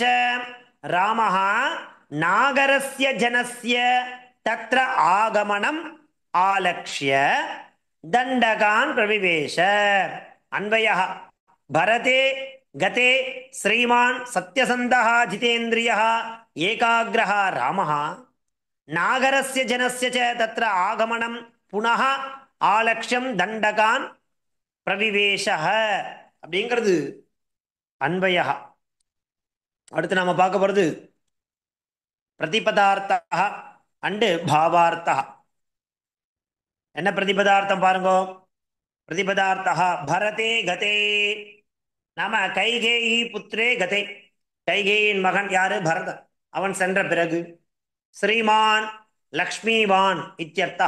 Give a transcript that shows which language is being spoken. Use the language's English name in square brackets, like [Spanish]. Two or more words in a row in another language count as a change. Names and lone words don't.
[Sanskrit] रामः नागरस्य जनस्य तत्र आगमनम् आलक्ष्य दण्डकान् प्रविवेश. अन्वयः भरते गते श्रीमान् सत्यसन्धः जितेन्द्रियः एकाग्रः रामः नागरस्य जनस्य च तत्र आगमनं पुनः आलक्ष्यं दण्डकान् பிரவிவேஷः [Tamil] அப்படிங்கிறது அன்வயா. அடுத்து நாம பார்க்க போறது பிரதிபதார்த்தா அண்டு பாவார்த்தா. என்ன பிரதிபதார்த்தம் பாருங்க. பிரதிபதார்த்தா [Sanskrit] भरते गते, [Tamil] நாம [Sanskrit] कैकेयि पुत्रे गते, [Tamil] கைகேயின் மகன் யாரு, பரதன், அவன் சென்ற பிறகு [Sanskrit] श्रीमान् लक्ष्मीवान् इत्यर्थः.